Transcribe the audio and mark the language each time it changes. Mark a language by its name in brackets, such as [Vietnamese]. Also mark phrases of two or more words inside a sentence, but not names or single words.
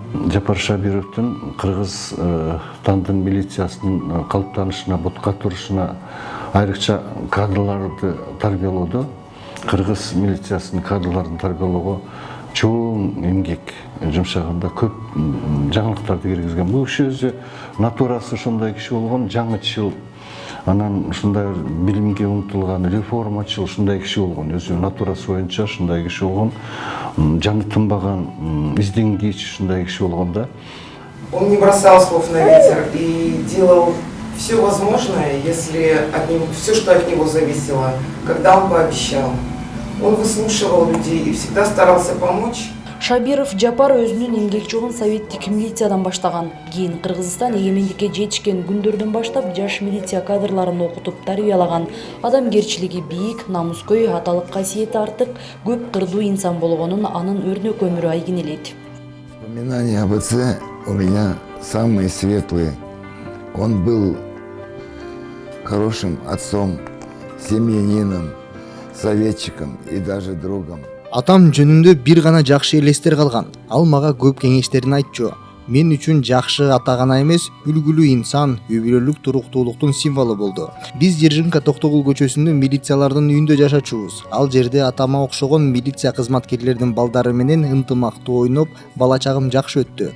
[Kyrgyz] Жапар Шабировдун Кыргызстандын милициясынын калыптанышына, бутка турушуна айрыкча кадрларды тарбиялоодо, кыргыз милициясынын кадрларын тарбиялоого чоң эмгек жумшаганда көп жаңылыктарды киргизген. Бул киши өзү натурасы ошондой киши болгон, жаңычыл, анан ушундай билимге умтулган, реформачыл ушундай киши болгон. Өзү натурасы боюнча ушундай киши болгон, жаны тынбаган, изденгич ушундай киши болгон да. [Russian] Он не бросал слов на ветер и делал все возможное, если все, что от него зависело, когда он пообещал. Он выслушивал людей и всегда старался помочь. [Kyrgyz] Шабиров Жапар өзүнүн эмгек жолун советтик милициядан баштаган. Кийин Кыргызстан эгемендикке жетишкен күндөрдөн баштап жаш милиция кадрларын окутуп тарбиялаган. Адамгерчилиги бийик, намускөй, аталык касиети артык, көп кырдуу инсан болгонун анын өрнөк өмүрү айгинелейт. [Russian] Воспоминания об отце у меня самые светлые. Он был хорошим отцом, семьянином, советчиком и даже другом. [Kyrgyz] Атам жөнүндө бир гана жакшы элестер калган. Ал мага көп кеңештерин айтчу. Мен үчүн жакшы ата гана эмес, үлгүлүү инсан, үй бүлөлүк туруктуулуктун символу болду. Биз Жержинка Токтогул көчөсүндө милициялардын үйүндө жашачубуз. Ал жерде атама окшогон милиция кызматкерлердин балдары менен ынтымактуу ойноп, бала чагым жакшы өттү.